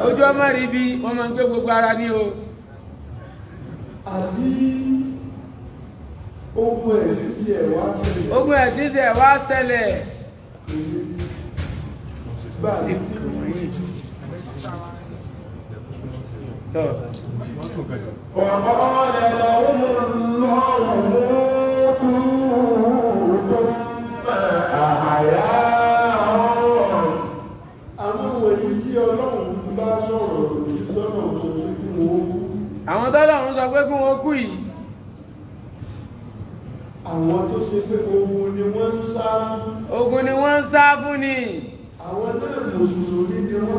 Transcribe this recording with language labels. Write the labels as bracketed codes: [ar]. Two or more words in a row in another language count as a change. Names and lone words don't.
[yo] Ojú ọmọ rí bí wọ́n máa ń gbé gbogbo ara ní o. àbí ogun ẹ̀sìn tí ẹ̀ wá ṣẹlẹ̀ Ogun ẹ̀sìn ṣẹ̀ wá ṣẹlẹ̀. bá a ti Tọ́. [ar] وقال لهم الله موتوا ثم أحياهم. [yo] àwọn wọ̀nyí tí Ọlọ́run bá sọ̀rọ̀ lọ́nà òṣèlú kí wọ́n kú Àwọn tọ́lọ́run sọ pé kí wọ́n kú yìí. àwọn tó ṣe pé ogun ni wọ́n ń sá fún Ogun ni wọ́n ń sá fún ni. àwọn náà mùsùlùmí ni wọ́n